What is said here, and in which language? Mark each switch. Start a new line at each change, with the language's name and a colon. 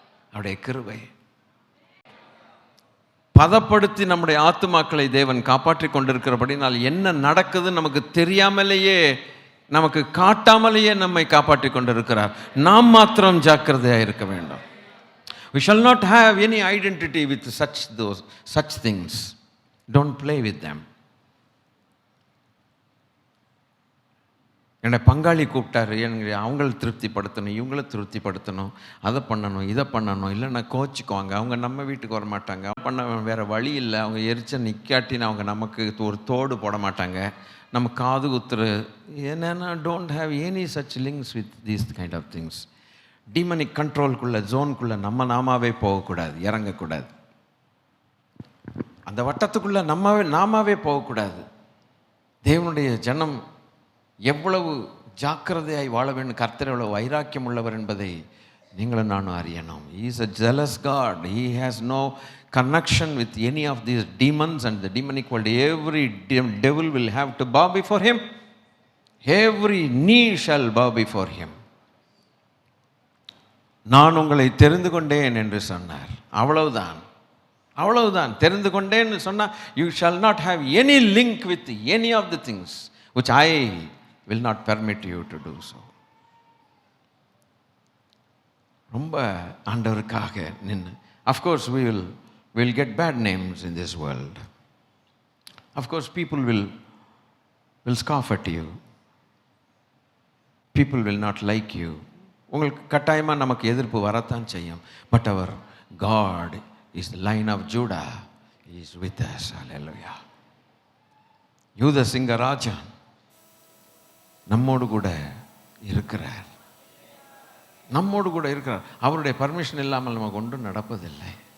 Tamil: அவருடைய கிருபை பதப்படுத்தி நம்முடைய ஆத்துமாக்களை தேவன் காப்பாற்றி கொண்டிருக்கிறபடினால் என்ன நடக்குதுன்னு நமக்கு தெரியாமலேயே, நமக்கு காட்டாமலேயே நம்மை காப்பாற்றி கொண்டிருக்கிறார். நாம் மாத்திரம் ஜாக்கிரதையாக இருக்க வேண்டும்.
English: We shall not have any identity with such things. Don't play with them.
Tamil: என்னை பங்காளி கூப்பிட்டாரு, எனக்கு அவங்கள திருப்திப்படுத்தணும், இவங்கள திருப்திப்படுத்தணும், அதை பண்ணணும், இதை பண்ணணும், இல்லைன்னா கோச்சிக்குவாங்க, அவங்க நம்ம வீட்டுக்கு வர மாட்டாங்க, பண்ண வேறு வழி இல்லை, அவங்க எரிச்ச நிற்காட்டின்னு அவங்க நமக்கு ஒரு தோடு போட மாட்டாங்க, நம்ம காது குத்துரு என்னென்னா
English: Don't have any such links with these kind of things.
Tamil: Demonic கண்ட்ரோலுக்குள்ளே ஜோனுக்குள்ளே நம்ம நாமாவே போகக்கூடாது, இறங்கக்கூடாது. அந்த வட்டத்துக்குள்ளே நாமாவே போகக்கூடாது. தேவனுடைய ஜனம் எவ்வளவு ஜாக்கிரதையாய் வாழ வேண்டும், கர்த்தர் எவ்வளவு வைராக்கியம் உள்ளவர் என்பதை நீங்களும் நானும் அறியணும்.
English: He is a jealous God. He has no connection with any of these demons and the demonic world. Every devil will have to bow before him. Every knee shall bow before him.
Tamil: நான் உங்களை தெரிந்து கொண்டேன் என்று சொன்னார். அவ்வளவுதான். தெரிந்து கொண்டேன்னு சொன்னால்
English: you shall not have any link with any of the things which I will not permit you to do so.
Tamil: ரொம்ப ஆண்டவருக்காக நின்று,
English: of course we will we'll get bad names in this world. Of course, people will scoff at you. People will not like you.
Tamil: உங்களுக்கு கட்டாயமாக நமக்கு எதிர்ப்பு வரத்தான் செய்யும்.
English: But our God is the Lion of Judah. He is with us. Hallelujah.
Tamil: யூத சிங்கராஜன் நம்மோடு கூட இருக்கிறார். நம்மோடு கூட இருக்கிறார். அவருடைய பர்மிஷன் இல்லாமல் நமக்கு ஒன்றும் நடப்பதில்லை.